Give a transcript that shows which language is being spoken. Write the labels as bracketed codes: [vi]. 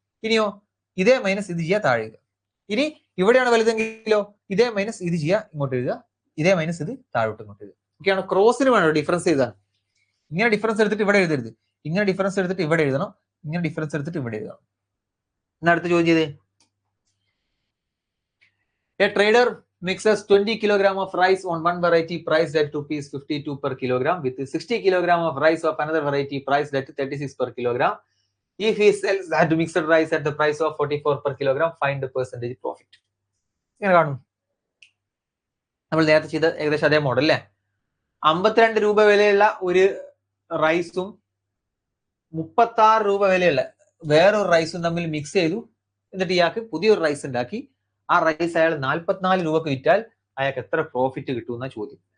[ml] ഇനിയോ ഇതേ മൈനസ് ഇത് ചെയ്യുക, താഴെ എഴുതുക. ഇനി ഇവിടെയാണ് വലുതെങ്കിലോ ഇതേ മൈനസ് ഇത് ചെയ്യുക, ഇങ്ങോട്ട് എഴുതുക. ഇതേ മൈനസ് ഇത് താഴോട്ട് ഇങ്ങോട്ട് എഴുതുക. ഓക്കെയാണ്. ക്രോസിന് വേണം ഡിഫറൻസ് എഴുതാൻ. ഇങ്ങനെ ഡിഫറൻസ് എടുത്തിട്ട് ഇവിടെ എഴുതരുത്, ഇങ്ങനെ ഡിഫറൻസ് എടുത്തിട്ട് ഇവിടെ എഴുതണം, ഇങ്ങനെ ഡിഫറൻസ് എടുത്തിട്ട് ഇവിടെ എഴുതണം. എന്നാ അടുത്ത ചോദ്യം ചെയ്ത്. [en] A trader mixes 20 kg of rice on one variety priced at ₹52 per kilogram with 60 kg of rice of another variety priced at 36 per kilogram. If he sells that mixed rice at the price of 44 per kilogram, find the percentage profit. [ml] ഇങ്ങനെ കാണും. നമ്മൾ നേരത്തെ ചെയ്ത ഏകദേശം അതേ model അല്ലേ? 52 രൂപ വിലയുള്ള ഒരു റൈസും 36 രൂപ വിലയുള്ള വേറൊരു റൈസും തമ്മിൽ മിക്സ് ചെയ്തു. എന്നിട്ട് ഇയാൾക്ക് പുതിയൊരു റൈസ് ഉണ്ടാക്കി. ആ റൈസ് അയാൾ 44 രൂപക്ക് വിറ്റാൽ അയാൾക്ക് എത്ര പ്രോഫിറ്റ് കിട്ടും എന്ന ചോദ്യം.